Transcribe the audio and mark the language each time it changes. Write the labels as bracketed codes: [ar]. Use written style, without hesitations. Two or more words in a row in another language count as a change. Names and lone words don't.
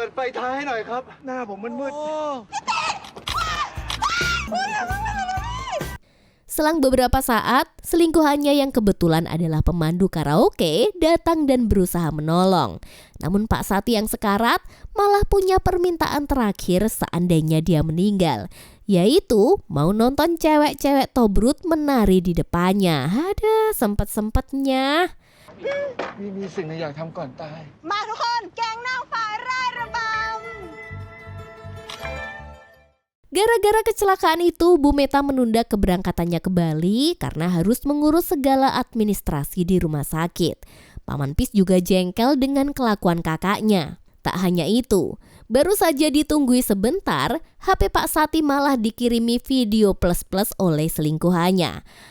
[id] Selang beberapa saat, selingkuhannya yang kebetulan adalah pemandu karaoke datang dan berusaha menolong. Namun Pak Sati yang sekarat malah punya permintaan terakhir seandainya dia meninggal, yaitu mau nonton cewek-cewek tobrut menari di depannya. Ada sempet-sempetnya. [th] มีสิ่งหนึ่งอยากทำก่อนตาย มาทุกคนแก๊งนางฟ้าร่ายระบำ [id] Gara-gara kecelakaan itu, Bu Meta menunda keberangkatannya ke Bali karena harus mengurus segala administrasi di rumah sakit. Paman Pis juga jengkel dengan kelakuan kakaknya. Tak hanya itu, baru saja ditunggui sebentar, HP Pak Sati malah dikirimi video plus-plus oleh selingkuhannya.